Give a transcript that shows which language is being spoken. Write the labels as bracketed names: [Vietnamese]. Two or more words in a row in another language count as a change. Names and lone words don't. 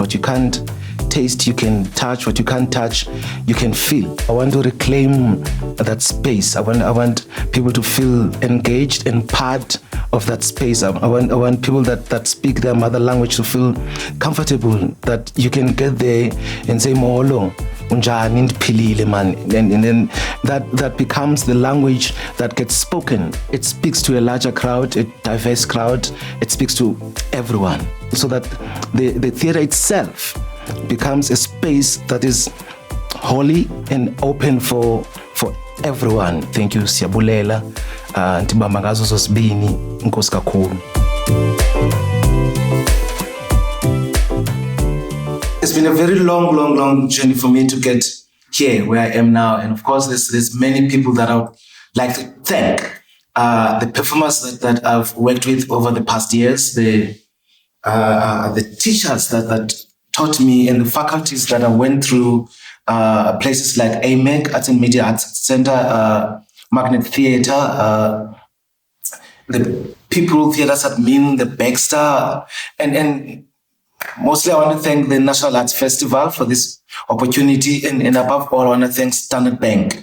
[English] What you can't taste, you can touch. What you can't touch, you can feel. I want to reclaim that space. I want people to feel engaged and part of that space. I want people that speak their mother language to feel comfortable, that you can get there and say, [Xhosa] Moholo, unjani ndiphilile [English] man, and then that becomes the language that gets spoken. It speaks to a larger crowd, a diverse crowd. It speaks to everyone, so that the theatre itself becomes a space that is holy and open for everyone. Thank you, [Xhosa] siyabulela. Ntibamba ngazo zosibini, inkosi kakhulu. [English] It's been a very long journey for me to get here where I am now. And of course, there's many people that I would like to thank. The performers that I've worked with over the past years, the teachers that taught me, and the faculties that I went through, places like AMEC, Arts and Media Arts Center, Magnet Theatre, the People Theatres Admin, the Baxter, and mostly I want to thank the National Arts Festival for this opportunity, and above all, I want to thank Standard Bank.